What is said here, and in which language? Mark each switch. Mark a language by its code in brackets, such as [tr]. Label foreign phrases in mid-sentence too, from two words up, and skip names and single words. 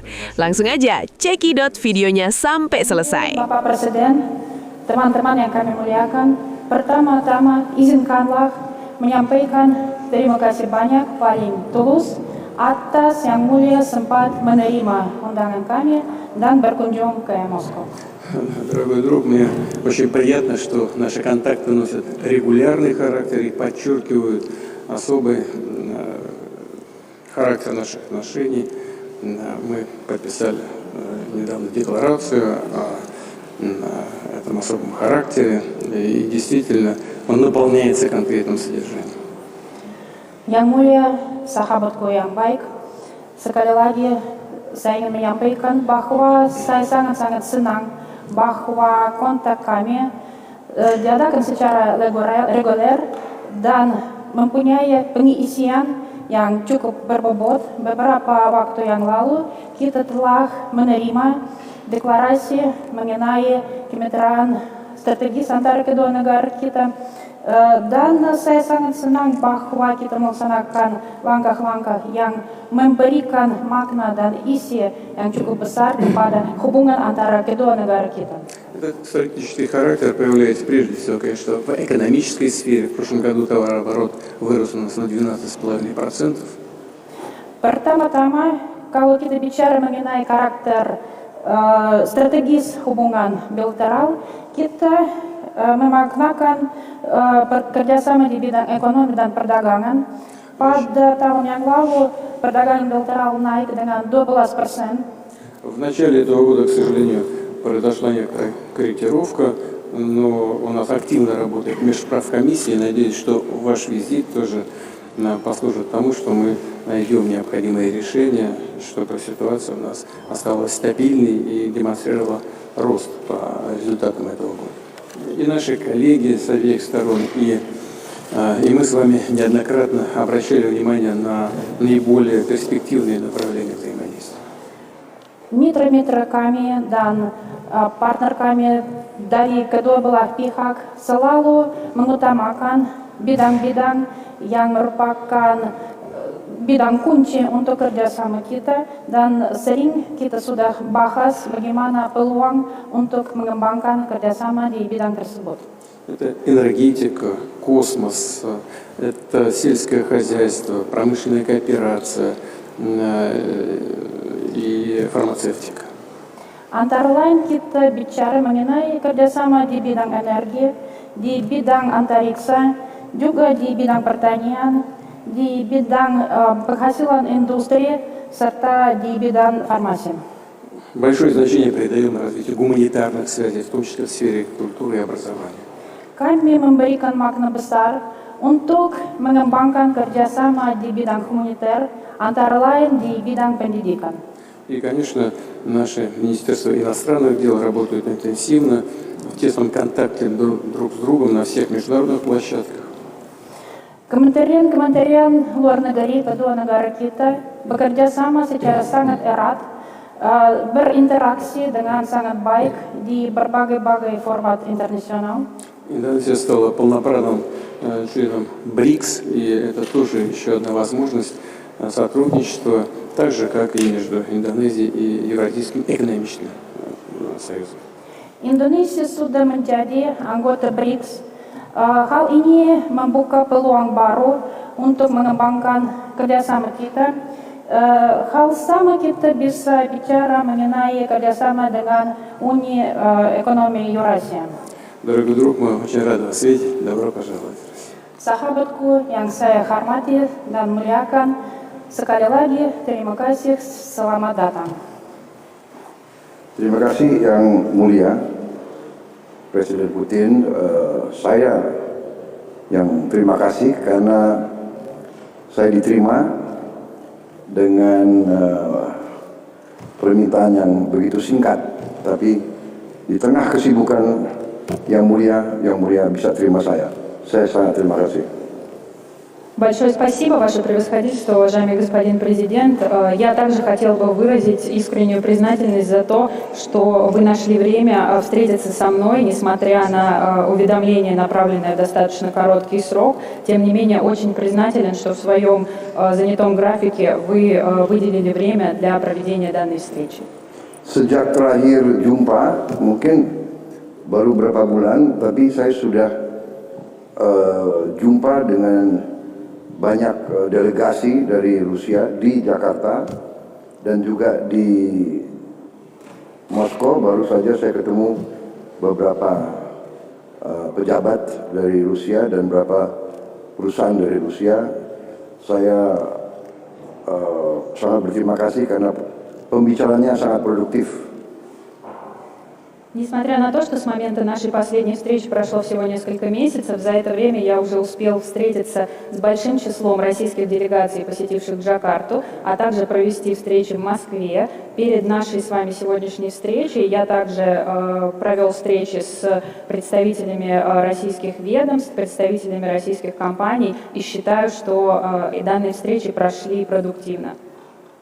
[id] Langsung aja cekidot videonya sampai selesai. Bapak Presiden, teman-teman yang kami muliakan, pertama-tama izinkanlah menyampaikan terima kasih banyak paling tulus atas Yang Mulia sempat menerima undangan kami dan berkunjung ke Moskow. [ru] Дорогой друг, мне очень приятно, что наши контакты носят регулярный характер и подчеркивают особый характер наших отношений. Мы подписали недавно декларацию о этом особом характере, и действительно он наполняется конкретным содержанием. [id] Yang Mulia, sahabatku yang baik, sekali lagi saya ingin menyampaikan bahwa saya sangat-sangat senang bahwa kontak kami diadakan secara reguler dan mempunyai pengisian yang cukup berbobot. Beberapa waktu yang lalu kita telah menerima deklarasi mengenai kemitraan strategis antara kedua negara kita. Dan saya sangat senang bahwa kita melaksanakan langkah-langkah yang memberikan makna dan isi yang cukup besar kepada hubungan antara kedua negara kita. [ru] Этот стратегический характер проявляется прежде всего, конечно, в экономической сфере. В прошлом году товарооборот вырос у нас на 12,5%. [id] Pertama-tama, kalau kita bicara mengenai karakter strategis hubungan bilateral, kita memaknakan kerjasama di bidang ekonomi dan perdagangan. Pada tahun yang lalu, perdagangan bilateral naik dengan 12%. [ru] В начале этого года, к сожалению, произошла некоторая корректировка, но у нас активно работает межправкомиссия. Надеюсь, что ваш визит тоже послужит тому, что мы найдем необходимые решения, чтобы ситуация у нас осталась стабильной и демонстрировала рост по результатам этого года. И наши коллеги с обеих сторон, и мы с вами неоднократно обращали внимание на наиболее перспективные направления взаимодействия. [id] Mitra-mitra kami dan partner kami dari kedua belah pihak selalu mengutamakan bidang-bidang yang merupakan bidang kunci untuk kerjasama kita, dan sering kita sudah bahas bagaimana peluang untuk mengembangkan kerjasama di bidang tersebut. [ru] Это энергетика, космос, это сельское хозяйство, промышленная кооперация и фармацевтика. [id] Antara lain kita bicara mengenai kerjasama di bidang energi, di bidang antariksa, juga di bidang pertanian, di bidang penghasilan industri, serta di bidang farmasi. [ru] Большое значение придаем развитию гуманитарных связей, в том числе в сфере культуры и образования. [id] Kami memberikan makna besar untuk mengembangkan kerjasama di bidang humaniter, antara lain di bidang pendidikan. [ru] И, конечно, наше Министерство иностранных дел работает интенсивно, в тесном контакте друг с другом на всех международных площадках. [id] Kementerian luar negeri kedua negara kita bekerja sama secara sangat erat, berinteraksi dengan sangat baik di berbagai format internasional. [ru] Индонезия стала полноправным членом БРИКС, и это тоже еще одна возможность сотрудничества, так же, как и между Индонезией и Евразийским экономическим союзом. [id] Indonesia sudah menjadi anggota BRICS. Hal ini membuka peluang baru untuk mengembangkan kerjasama kita. Hal sama kita bisa bicara mengenai kerjasama dengan Uni Ekonomi Eurasia. [ru] Дорогой друг, мы очень рады вас видеть. Добро пожаловать. [id] Sahabatku yang saya hormati dan muliakan, sekali lagi terima kasih, selamat datang. Terima kasih yang mulia Presiden Putin. Saya yang terima kasih karena saya diterima dengan permintaan yang begitu singkat, tapi di tengah kesibukan yang mulia bisa terima saya. Saya sangat terima kasih. [ru] Большое спасибо, Ваше Превосходительство, уважаемый господин президент. Я также хотел бы выразить искреннюю признательность за то, что вы нашли время встретиться со мной, несмотря на уведомление, направленное в достаточно короткий срок. Тем не менее, очень признателен, что в своем занятом графике вы выделили время для проведения данной встречи. [id] Sejak terakhir jumpa, mungkin baru berapa bulan, tapi saya sudah jumpa dengan banyak delegasi dari Rusia di Jakarta dan juga di Moskow. Baru saja saya ketemu beberapa pejabat dari Rusia dan beberapa perusahaan dari Rusia. Saya sangat berterima kasih karena pembicaranya sangat produktif. [ru] Несмотря на то, что с момента нашей последней встречи прошло всего несколько месяцев, за это время я уже успел встретиться с большим числом российских делегаций, посетивших Джакарту, а также провести встречи в Москве. Перед нашей с вами сегодняшней встречей я также провел встречи с представителями российских ведомств, представителями российских компаний, и считаю, что данные встречи прошли продуктивно.